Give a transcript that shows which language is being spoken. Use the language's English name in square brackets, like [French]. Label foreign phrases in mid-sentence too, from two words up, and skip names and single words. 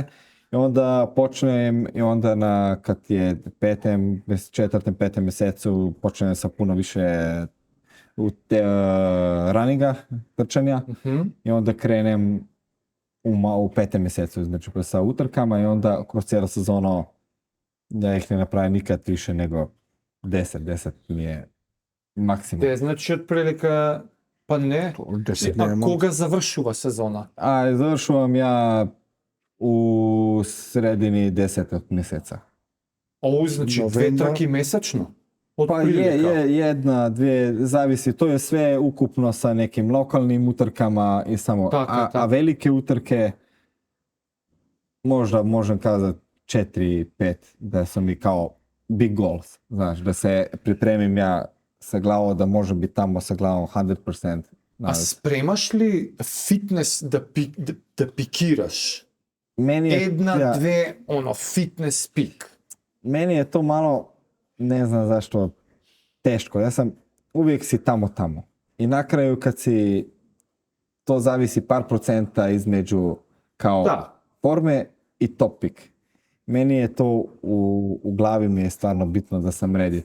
[Croatian] I onda počnem, i onda kad je četvrtem, petem mjesecu počnem sa puno više raninga, trčanja i onda krenem u 5. mjesecu, znači sa utrkama i onda kroz cijelu sezonu ja ih ne napravim nikad više nego 10 mi je maksimum. [Macedonian] Те значи отприлика па не. [Croatian] 10 [Macedonian] А [Croatian] nema. [Macedonian] кога завршува сезона? [Croatian] A završujem ja u sredini 10. mjeseca. [Macedonian] Оу, значи две Новембар. трки месечно? [Croatian] Pa je jedna, dvije, zavisi, to je sve ukupno sa nekim lokalnim utrkama i samo, Tako, a tako. velike utrke možda možem kazati 4-5 da su mi kao [English] big goals, [Croatian] znaš, da se pripremim ja sa glavom da možem biti tamo sa glavom 100%. [Macedonian] А спремаш ли фитнес да пикираш? [Croatian] Meni je, [Macedonian] Една, [Croatian] ja, [Macedonian] две, фитнес пик. [Croatian] meni je to malo, ne znam zašto, teško. Ja sam, uvijek si tamo. I na kraju kad si, to zavisi par procenta između kao Da. forme i [English] top pick. [Croatian] Meni je to u glavi mi je stvarno bitno da sam ready.